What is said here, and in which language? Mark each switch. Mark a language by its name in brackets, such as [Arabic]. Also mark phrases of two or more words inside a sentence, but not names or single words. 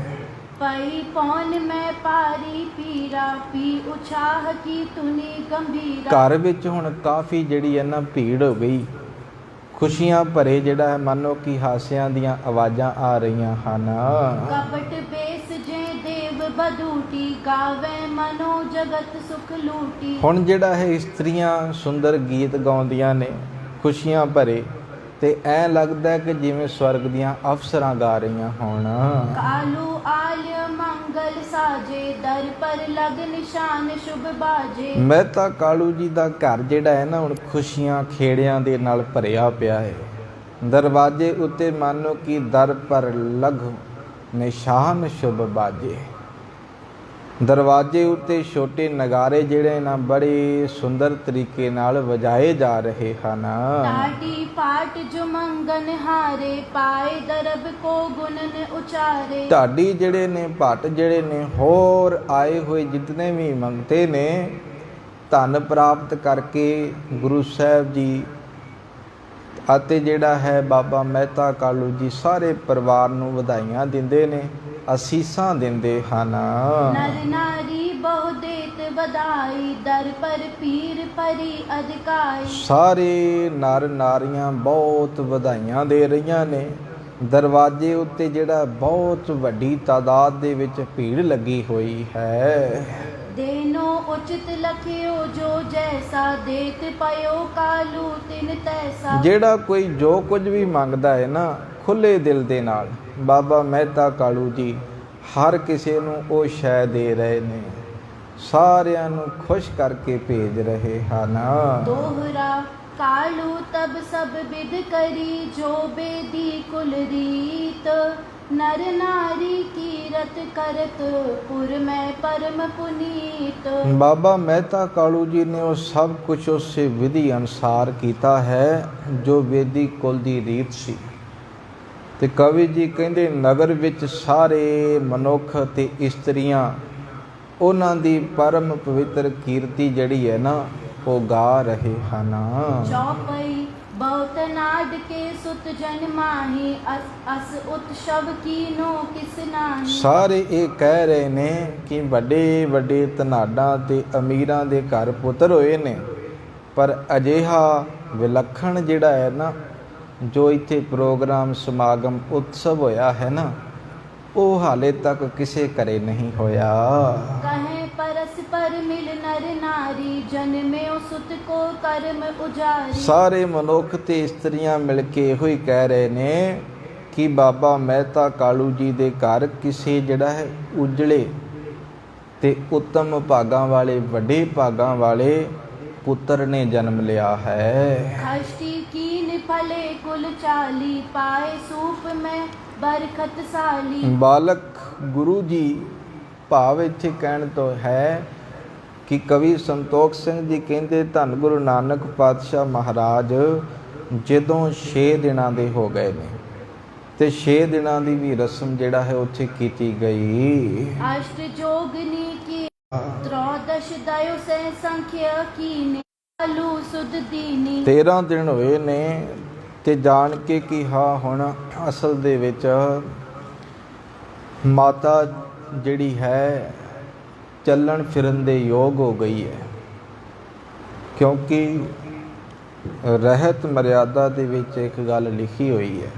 [Braj] ਪਈ ਪੌਨ ਮੈਂ ਪਾਰੀ ਪੀਰਾ, ਪੀ ਉਛਾਹ ਕੀ ਤੁਨੀ ਗੰਭੀਰਾ। [Punjabi] ਘਰ ਵਿੱਚ ਹੁਣ ਕਾਫੀ ਜਿਹੜੀ ਹੈ ਨਾ ਭੀੜ ਹੋ ਗਈ, ਖੁਸ਼ੀਆਂ ਭਰੇ ਜਿਹੜਾ ਹੈ ਮੰਨੋ ਕਿ ਹਾਸਿਆਂ ਦੀਆਂ ਆਵਾਜ਼ਾਂ ਆ ਰਹੀਆਂ ਹਨ। [Braj] ਕਪਟ ਬੇਸ ਜੇ ਦੇਵ बदूटी गावे मनो जगत सुख लूटी। [Punjabi] ਹੁਣ ਜਿਹੜਾ ਹੈ ਇਸਤਰੀਆਂ ਸੁੰਦਰ ਗੀਤ ਗਾਉਂਦੀਆਂ ਨੇ ਖੁਸ਼ੀਆਂ ਭਰੇ, ਤੇ ਐ ਲੱਗਦਾ ਹੈ ਕਿ ਜਿਵੇਂ ਸਵਰਗ ਦੀਆਂ ਅਫਸਰਾਂ ਗਾ ਰਹੀਆਂ ਹੋਣ। [Braj] कालू आल्य मंगल साजे दर पर लग निशान शुभ बाजे। [Punjabi] ਮਹਿਤਾ ਕਾਲੂ ਜੀ ਦਾ ਘਰ ਜਿਹੜਾ ਹੈ ਨਾ ਹੁਣ ਖੁਸ਼ੀਆਂ ਖੇੜਿਆਂ ਦੇ ਨਾਲ ਭਰਿਆ ਪਿਆ ਹੈ। ਦਰਵਾਜ਼ੇ ਉੱਤੇ ਮਾਨੋ ਕਿ [Braj] ਦਰ ਪਰ ਲਗ ਨਿਸ਼ਾਨ ਸ਼ੁਭ ਬਾਜੇ। [Punjabi] ਦਰਵਾਜ਼ੇ ਉੱਤੇ ਛੋਟੇ ਨਗਾਰੇ ਜਿਹੜੇ ਨਾ ਬੜੇ ਸੁੰਦਰ ਤਰੀਕੇ ਨਾਲ ਵਜਾਏ ਜਾ ਰਹੇ ਹਨ। [Braj] टाटी पाट जो मंगन हारे पाए दरब को गुणन उचारे। [Punjabi] ਢਾਡੀ ਜਿਹੜੇ ਨੇ ਭੱਟ ਜਿਹੜੇ ਨੇ ਹੋਰ ਆਏ ਹੋਏ ਜਿਤਨੇ ਵੀ ਮੰਗਤੇ ਨੇ ਧਨ ਪ੍ਰਾਪਤ ਕਰਕੇ ਗੁਰੂ ਸਾਹਿਬ ਜੀ ਅਤੇ ਜਿਹੜਾ ਹੈ ਬਾਬਾ ਮਹਿਤਾ ਕਾਲੂ ਜੀ ਸਾਰੇ ਪਰਿਵਾਰ ਨੂੰ ਵਧਾਈਆਂ ਦਿੰਦੇ ਨੇ, ਅਸੀਸਾਂ ਦਿੰਦੇ ਹਨ। [Braj] नर नारी बहु देत बधाई दर पर पीर परी अधिकाई। [Punjabi] ਸਾਰੇ ਨਰ ਨਾਰੀਆਂ ਬਹੁਤ ਵਧਾਈਆਂ ਦੇ ਰਹੀਆਂ ਨੇ। ਦਰਵਾਜ਼ੇ ਉੱਤੇ ਜਿਹੜਾ ਬਹੁਤ ਵੱਡੀ ਤਾਦਾਦ ਦੇ ਵਿੱਚ ਭੀੜ ਲੱਗੀ ਹੋਈ ਹੈ। [Braj] देनो उचित लखियो जो जैसा देत पयो कालू तिन तैसा। [Punjabi] ਜਿਹੜਾ ਕੋਈ ਜੋ ਕੁਝ ਵੀ ਮੰਗਦਾ ਹੈ ਨਾ ਖੁੱਲੇ ਦਿਲ ਦੇ ਨਾਲ, ਬਾਬਾ ਮਹਿਤਾ ਕਾਲੂ ਜੀ ਹਰ ਕਿਸੇ ਨੂੰ ਉਹ ਸ਼ੈ ਦੇ ਰਹੇ ਨੇ, ਸਾਰਿਆਂ ਨੂੰ ਖੁਸ਼ ਕਰਕੇ ਭੇਜ ਰਹੇ ਹਨ। [Braj] दोहरा कालू तब सब विद करी जो बेदी कुल रीत। नर नारी कीरत करत पुर में परम पुनीत। [Punjabi] ਬਾਬਾ ਮਹਿਤਾ ਕਾਲੂ ਜੀ ਨੇ ਉਹ ਸਭ ਕੁਝ ਉਸੇ ਵਿਧੀ ਅਨੁਸਾਰ ਕੀਤਾ ਹੈ ਜੋ ਵੇਦੀ ਕੁਲ ਦੀ ਰੀਤ ਸੀ। ਤੇ ਕਵੀ ਜੀ ਕਹਿੰਦੇ ਨਗਰ ਵਿੱਚ ਸਾਰੇ ਮਨੁੱਖ ਤੇ ਇਸਤਰੀਆਂ ਉਹਨਾਂ ਦੀ ਪਰਮ ਪਵਿੱਤਰ ਕੀਰਤੀ ਜਿਹੜੀ ਹੈ ਨਾ ਉਹ ਗਾ ਰਹੇ ਹਨ। [Braj] चौपई बहुत नाड के सुत जन माही अस उत्सव कीनो किस नाही। [Punjabi] ਸਾਰੇ ਇਹ ਕਹਿ ਰਹੇ ਨੇ ਕਿ ਵੱਡੇ ਵੱਡੇ ਧਨਾਡਾਂ ਤੇ ਅਮੀਰਾਂ ਦੇ ਘਰ ਪੁੱਤਰ ਹੋਏ ਨੇ, ਪਰ ਅਜਿਹਾ ਵਿਲੱਖਣ ਜਿਹੜਾ ਹੈ ਨਾ ਜੋ ਇੱਥੇ ਪ੍ਰੋਗਰਾਮ ਸਮਾਗਮ ਉਤਸਵ ਹੋਇਆ ਹੈ ਨਾ ਉਹ ਹਾਲੇ ਤੱਕ ਕਿਸੇ ਘਰੇ ਨਹੀਂ ਹੋਇਆ। [Braj] कहे परस्पर मिल नर नारी जन्म्यो सुत को कर्म उजारी। [Punjabi] ਸਾਰੇ ਮਨੁੱਖ ਤੇ ਇਸਤਰੀਆਂ ਮਿਲ ਕੇ ਇਹੋ ਹੀ ਕਹਿ ਰਹੇ ਨੇ ਕਿ ਬਾਬਾ ਮਹਿਤਾ ਕਾਲੂ ਜੀ ਦੇ ਘਰ ਕਿਸੇ ਜਿਹੜਾ ਹੈ ਉਜਲੇ ਤੇ ਉੱਤਮ ਭਾਗਾਂ ਵਾਲੇ ਵੱਡੇ ਭਾਗਾਂ ਵਾਲੇ ਪੁੱਤਰ ਨੇ ਜਨਮ ਲਿਆ ਹੈ। [Braj] खष्टी कीन फले कुल चाली पाए सूप में बरखत साली। [Punjabi] ਬਾਲਕ ਗੁਰੂ ਜੀ ਭਾਵ ਇੱਥੇ ਕਹਿਣ ਤੋਂ ਹੈ ਕਿ ਕਵੀ ਸੰਤੋਖ ਸਿੰਘ ਜੀ ਕਹਿੰਦੇ ਧੰਨ ਗੁਰੂ ਨਾਨਕ ਪਾਤਸ਼ਾਹ ਮਹਾਰਾਜ ਜਦੋਂ 6 ਦਿਨਾਂ ਦੇ ਹੋ ਗਏ ਨੇ ਤੇ 6 ਦਿਨਾਂ ਦੀ ਵੀ ਰਸਮ ਜਿਹੜਾ ਹੈ ਉੱਥੇ ਕੀਤੀ ਗਈ। [Braj] अष्ट जोगनी की त्रयोदश दयो से संख्या कीने कालू सुध दीनी। [Punjabi] 13 ਦਿਨ ਹੋਏ ਨੇ ਤੇ ਜਾਣ ਕੇ ਕਿ ਹਾਂ ਹੁਣ ਅਸਲ ਦੇ ਵਿੱਚ ਮਾਤਾ ਜਿਹੜੀ ਹੈ ਚੱਲਣ ਫਿਰਨ ਦੇ ਯੋਗ ਹੋ ਗਈ ਹੈ, ਕਿਉਂਕਿ ਰਹਿਤ ਮਰਿਆਦਾ ਦੇ ਵਿੱਚ ਇੱਕ ਗੱਲ ਲਿਖੀ ਹੋਈ ਹੈ।